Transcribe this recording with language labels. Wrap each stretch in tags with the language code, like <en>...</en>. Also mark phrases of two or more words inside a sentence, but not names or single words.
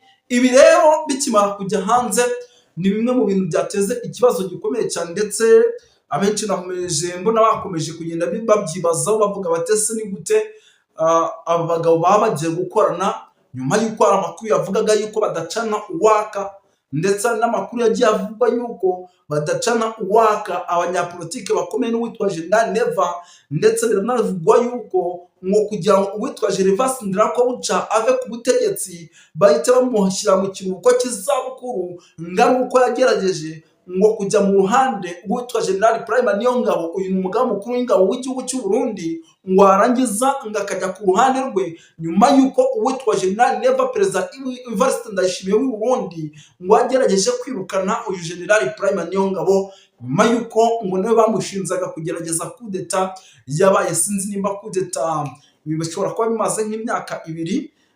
<rw>Ibi rero bikimara kujya hanze ni bimwe mu bintu byateze ikibazo gikomeye cyane, ndetse abenshi nakomeje mbona bakomeje kugenda babyibazaho bavuga batese ni gute aba bagabo baba bagiye gukorana nyuma y'uko hari amakuru yavugaga yuko badacana uwaka, ndetse n'amakuru yagiye avugwa yuko badacana uwaka abanyapolitike bakomeye n'uwitwa General Neva, ndetse biranavugwa yuko ngo kugira ngo uwitwa Gervas Ndirakobuca ave ku butegetsi bahita bamushyira mu kiruhuko cy'izabukuru, ngaruko yagerageje ngo kujya mu ruhande uwitwa General Prime Niyongabo, uyu ni umugaba mukuru w'ingabo w'igihugu cy'u Burundi, ngo arangiza ngo akajya ku ruhande rwe nyuma y'uko uwitwa General Neva Perezida Evariste Ndayishimiye w'u Burundi ngo agerageje kwirukana uyu General Prime Niyongabo, nyuma y'uko ngo nawe bamushinzaga kugerageza kudeta yabaye, sinzi nimba kudeta bishobora kuba bimaze nk'imyaka 2</rw>